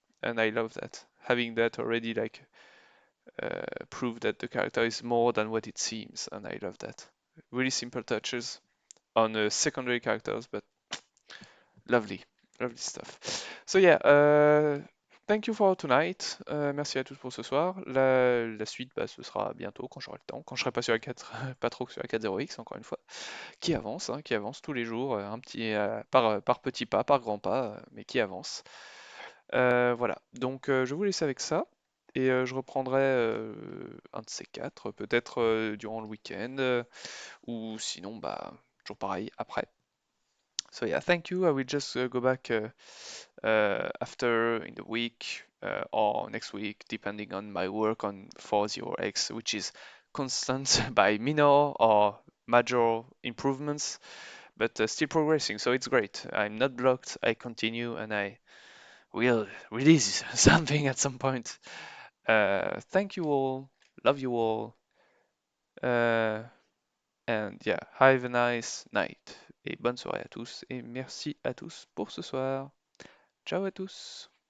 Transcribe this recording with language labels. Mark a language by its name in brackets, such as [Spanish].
[English] And I love that, having that already like prove that the character is more than what it seems, and I love that. Really simple touches on secondary characters, but lovely, lovely stuff. So yeah, thank you for tonight. [French] Merci à tous pour ce soir. La suite, bah, ce sera bientôt quand j'aurai le temps, quand je serai pas sur la 4, pas trop sur la 4.0x encore une fois, qui avance tous les jours, un petit par petits pas, par grands pas, mais qui avance. Voilà. Donc je vous laisse avec ça. Et je reprendrai un de ces quatre, peut-être durant le week-end, ou sinon, bah, toujours pareil, après. [English] So yeah, thank you. I will just go back after in the week or next week, depending on my work on 40X, which is constant by minor or major improvements, but still progressing. So it's great. I'm not blocked. I continue and I will release something at some point. Thank you all. Love you all. Uh, and yeah, have a nice night. [French] Et bonne soirée à tous. [English] Et merci à tous pour ce soir. Ciao à tous.